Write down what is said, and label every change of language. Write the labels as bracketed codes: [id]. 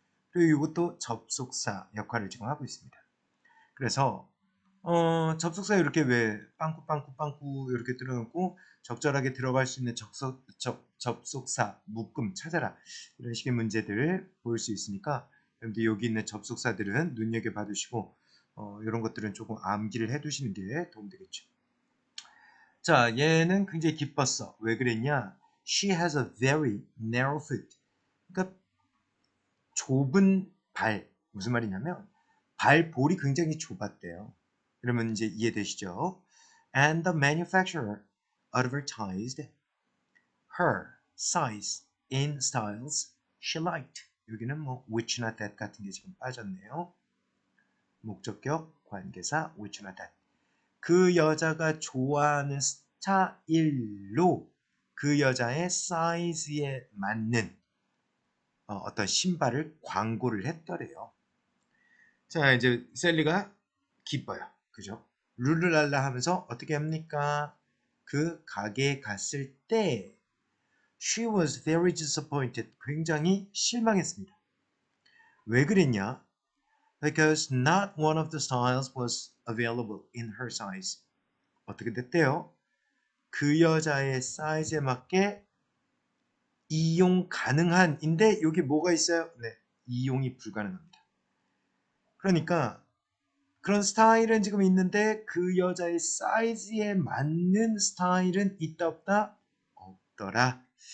[ko] 그리고 요것도 접속사 역할을 지금 하고 있습니다. 그래서 접속사 이렇게 왜 빵꾸 이렇게 들어놓고 적절하게 들어갈 수 있는 접속사 묶음 찾아라 이런 식의 문제들 보일 수 있으니까 여러분들 여기 있는 접속사들은 눈여겨봐 두시고 이런 것들은 조금 암기를 해 두시는 게 도움되겠죠. 자, 얘는 굉장히 기뻤어. 왜 그랬냐? [en] She has a very narrow foot. [ko] 그러니까 좁은 발. 무슨 말이냐면 발볼이 굉장히 좁았대요. 그러면 이제 이해되시죠? [en] And the manufacturer advertised her size in styles she liked. [ko] 여기는 뭐 which나 that 같은 게 지금 빠졌네요. 목적격, 관계사, which나 that. 그 여자가 좋아하는 스타일로 그 여자의 사이즈에 맞는 어떤 신발을 광고를 했더래요. 자, 이제 셀리가 기뻐요. 그죠? 룰루랄라 하면서 어떻게 합니까? 그 가게에 갔을 때 [en] She was very disappointed. [ko] 굉장히 실망했습니다. 왜 그랬냐? [en] Because not one of the styles was available in her size. [ko] 어떻게 됐대요? 그 여자의 사이즈에 맞게 이용 가능한인데 여기 뭐가 있어요? 네, 이용이 불가능합니다. 그러니까 그런 스타일은 지금 있는데 그 여자의 사이즈에 맞는 스타일은 있다 없다? 없더라.